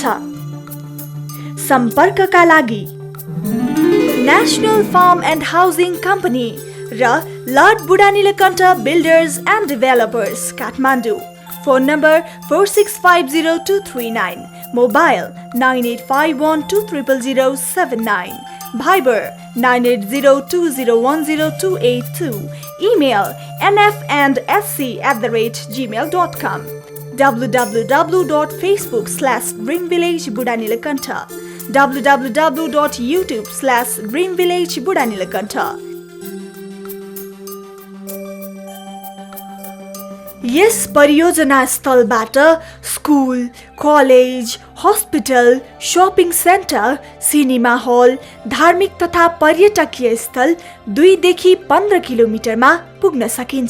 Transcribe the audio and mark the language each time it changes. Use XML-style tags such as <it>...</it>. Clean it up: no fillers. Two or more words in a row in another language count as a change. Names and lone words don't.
<ne>सम्पर्कका लागि नेशनल फार्म एन्ड हाउसिङ कम्पनी र लर्ड बुढा नीलकण्ठ बिल्डर्स एन्ड डेभलपर्स, काठमाडौँ।</ne> <en>phone number 4650-239, mobile 9851-200-079, Viber 9802010282, email nfandSC@gmail.com, www.facebook/dreamvillage-budanilakantha, www.youtube/dreamvillage-budanilakantha।</en> <ne>यस परियोजना स्थलबाट</ne> <en>school, college, hospital, shopping centre, cinema hall,</en> <ne>धार्मिक तथा पर्यटकीय स्थल 2 देखि 15 किलोमिटरमा पुग्न सकिन्छ।</ne>